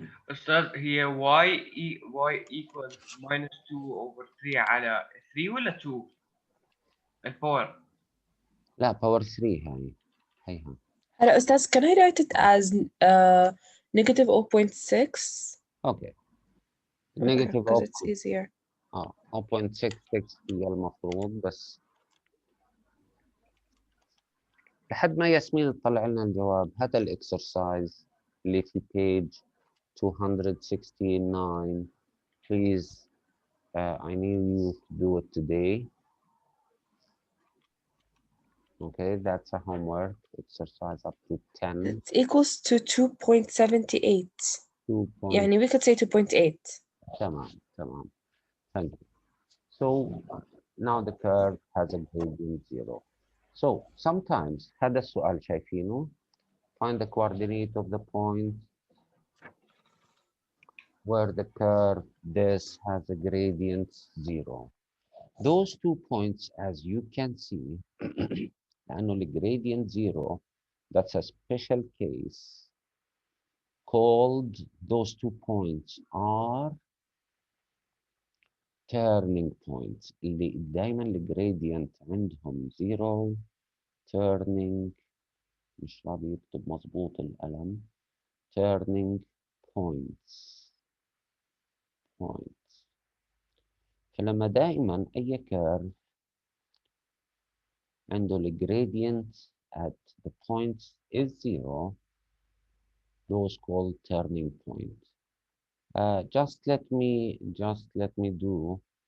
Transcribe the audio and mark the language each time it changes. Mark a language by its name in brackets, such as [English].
[Arabic] أستاذ هي y equals minus 2 over 3 على 3 ولا 2 الباور؟ لا باور 3 هيها. هلا أستاذ [English] can I write it as negative 0.6? Okay Okay, negative because it's easier. [Arabic] 0.66 هي المفروض، بس لحد ما ياسمين تطلع لنا الجواب. هذا الاكسرسايز اللي في page 269. [English] please I need you to do it today. Okay, that's a homework exercise up to 10. It equals to 2.78. 2. [Arabic] يعني [English] we could say 2.8. [Arabic] تمام. [English] Thank you. So now the curve has a gradient 0. So sometimes [Arabic] هذا السؤال شايفينه. [English] Find the coordinate of the point where the curve this has a gradient 0. Those 2 points, as you can see, [Arabic] لأنه الجريدينت 0, [English] that's a special case called, those 2 points are turning points. [Arabic] اللي دايما الجريدينت عندهم 0 turning، مش راضي يكتب مظبوط القلم، [English] turning points. [Arabic] فلما دائما أي كيرف عنده الجريدينت [English] at the points is 0, those called turning point. Just let me do.